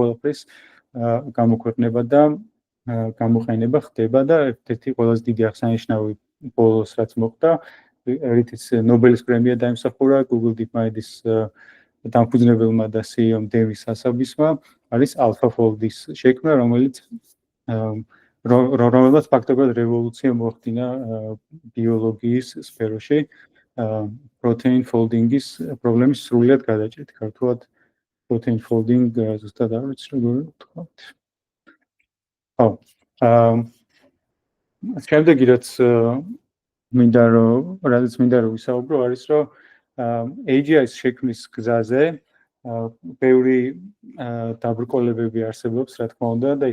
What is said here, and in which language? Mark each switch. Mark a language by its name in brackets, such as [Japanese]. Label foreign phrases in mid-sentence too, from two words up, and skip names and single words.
[Georgian] ყველაფრის გამოქვეყნება და გამოყენება ხდება და ერთ-ერთი ყველაზე დიდი აღსანიშნავი ბოლოს რაც მოხდა, რითიც ნობელის პრემია დაიმსახურა Google DeepMind-ის დამფუძნებელმა და CEO-მ დევის ასაბისმა, არის AlphaFold-ის შექმნა, რომელმაც ფაქტობრივად რევოლუცია მოახდინა ბიოლოგიის სფეროში, [English] protein folding- [Georgian] ის პრობლემის სრულად გადაჭრით. ქართულად [English] protein folding [Georgian] ზუსტად არ ვიცი როგორ ვთქვათ. ხო. შემდეგი რაც მინდა რომ ვისაუბრო არის რომ AGI-ის შექმნის გზაზე ბევრი დაბრკოლებები არსებობს, რა თქმა უნდა, და